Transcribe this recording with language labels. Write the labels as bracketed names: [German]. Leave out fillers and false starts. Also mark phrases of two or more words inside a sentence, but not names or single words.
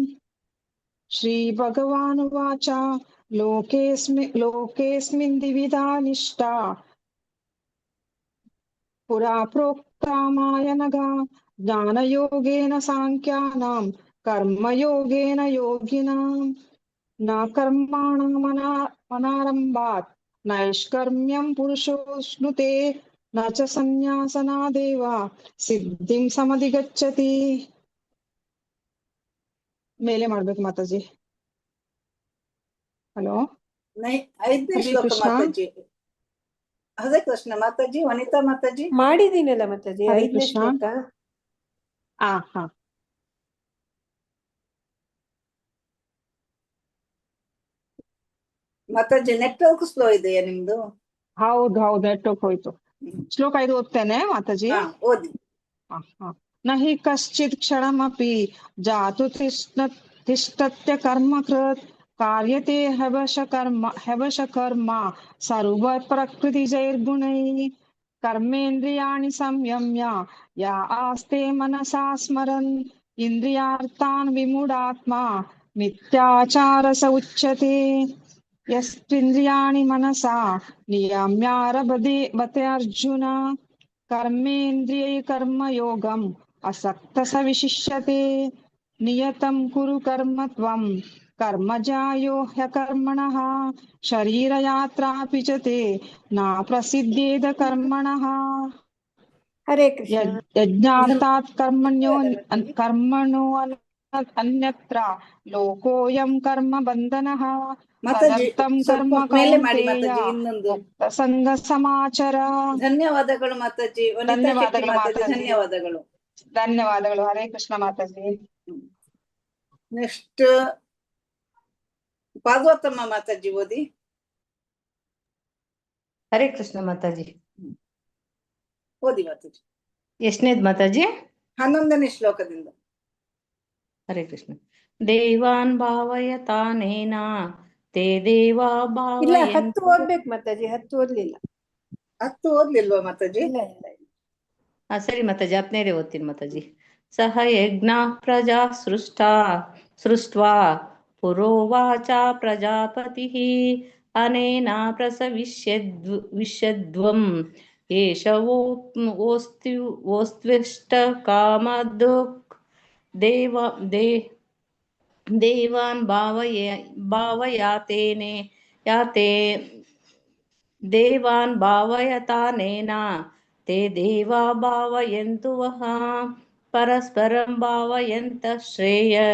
[Sanskrit] श्रीभगवानुवाच लोकेऽस्मिन् द्विविधा निष्ठा पुरा प्रोक्ता मायनघा ज्ञानयोगेन साङ्ख्यानां कर्मयोगेन योगिनाम् न कर्माणामनारम्भात् नैष्कर्म्यं पुरुषोऽश्नुते न च सन्न्यासनादेव सिद्धिं समधिगच्छति। [Kannada] ಮೇಲೆ ಮಾಡ್ಬೇಕು ಮಾತಾಜಿ. ಹಲೋ, 5ನೇ ಹರೇ ಶ್ಲೋಕ ಕೃಷ್ಣ. ಮಾತಾಜಿ. ಹರೇ ಕೃಷ್ಣ ಮಾತಾಜಿ. ವನಿತಾ ಮಾತಾಜಿ ಮಾಡಿದೀನಲ್ಲ ಮಾತಾಜಿ, ಹರೇ 5ನೇ ಕೃಷ್ಣ. ಶ್ಲೋಕ. ಹಾ ಮಾತಾಜಿ, [English] network slow [Kannada] ಇದೆಯಾ ನಿಮ್ದು? ಹೌದು ನೆಟ್ವರ್ಕ್ ಹೋಯ್ತು. ಶ್ಲೋಕ 5 ಓದ್ತೇನೆ ಮಾತಾಜಿ. ಓದಿ. [Sanskrit] ನಹಿ ಕಶ್ಚಿತ್ ಕ್ಷಣಮಪಿ ಜಾತು ತಿಷ್ಠತ್ಯ ಕರ್ಮಕೃತ್ ಕಾರ್ಯತೆ ಹವಶ ಕರ್ಮ ಸರ್ವ ಪ್ರಕೃತಿಜೈರ್ಗುಣೈಃ ಕರ್ಮೇಂದ್ರಿಯಾಣಿ ಸಂಯಮ್ಯ ಯಾ ಆಸ್ತೆ ಮನಸಾ ಸ್ಮರನ್ ಇಂದ್ರಿಯಾರ್ಥಾನ್ ವಿಮೂಢಾತ್ಮ ಮಿಥ್ಯಾಚಾರ ಸ ಉಚ್ಯತೆ. ಯಸ್ತ್ವಿಂದ್ರಿಯಾಣಿ ಮನಸಾ ನಿಯಮ್ಯಾರಭತೆ ಅರ್ಜುನ कर्मेन्द्रियै कर्मयोगम् असक्त स विशिष्यते. नियतं कुरु कर्म त्वं कर्मजायो ह्यकर्मणः शरीरयात्रापि च ते न प्रसिद्धेद कर्मणः. [Kannada] ಹರೇ ಕೃಷ್ಣ. [Sanskrit] यज्ञार्थात् कर्मणो अन्यत्र लोकोऽयं कर्म बन्धनः [Kannada] ಮಾತಾಜಿ [Sanskrit] तदर्थं [Kannada] ಸ್ವಲ್ಪ [Sanskrit] कर्म [Kannada] ಮೇಲೆ ಮಾಡಿ [Sanskrit] कौन्तेय [Kannada] ಮಾತಾಜಿ. ಇನ್ನೊಂದು ಸಂಘ ಸಮಾಚಾರ. ಧನ್ಯವಾದಗಳು ಮಾತಾಜಿ. ವನಿತಾ ಶೆಟ್ಟಿ ಮಾತಾಜಿ, ಧನ್ಯವಾದಗಳು. ಧನ್ಯವಾದಗಳು. ಹರೇ ಕೃಷ್ಣ ಮಾತಾಜಿ. ನೆಕ್ಸ್ಟ್ ಭಾಗವತಮ್ಮ ಮಾತಾಜಿ ಓದಿ. ಹರೇ ಕೃಷ್ಣ ಮಾತಾಜಿ. ಓದಿ ಮಾತಾಜಿ. ಎಷ್ಟನೇದ್ ಮಾತಾಜಿ? 11ನೇ ಶ್ಲೋಕದಿಂದ. [Sanskrit] ಹರೇ ಕೃಷ್ಣ. ದೇವಾನ್ ಭಾವಯತಾನೇನ ತೇ ದೇವಾ [Kannada] ಇಲ್ಲ, [Sanskrit] ಭಾವಯಂತು. [Kannada] 10 ಓದ್ಬೇಕು ಮಾತಾಜಿ. 10 ಓದ್ಲಿಲ್ಲ. 10 ಓದ್ಲಿಲ್ವಾ ಮಾತಾಜಿ? ಇಲ್ಲ. ಸರಿ ಮಾತಾಜಿ, 10ನೇದೇ ಓದ್ತೀನಿ ಮಾತಾಜಿ. [Sanskrit] ಸಹ ಯಜ್ಞ ಪ್ರಜಾ ಸೃಷ್ಟ್ವಾ ಪುರೋವಾಚ ಪ್ರಜಾಪತಿಃ ಅನೇನ ಪ್ರಸವಿಷ್ಯದ್ವಂ ಏಷ ವೋಸ್ತ್ವಿಷ್ಟ ಕಾಮಧುಕ್ ದೇವಾನ್ ದೇವಾನ್ ಭಾವಯತಾನೇನ ತೇ ದೇವಾ ಭಾವಯಂತು ವಃ ಪರಸ್ಪರಂ ಭಾವಯಂತ ಶ್ರೇಯ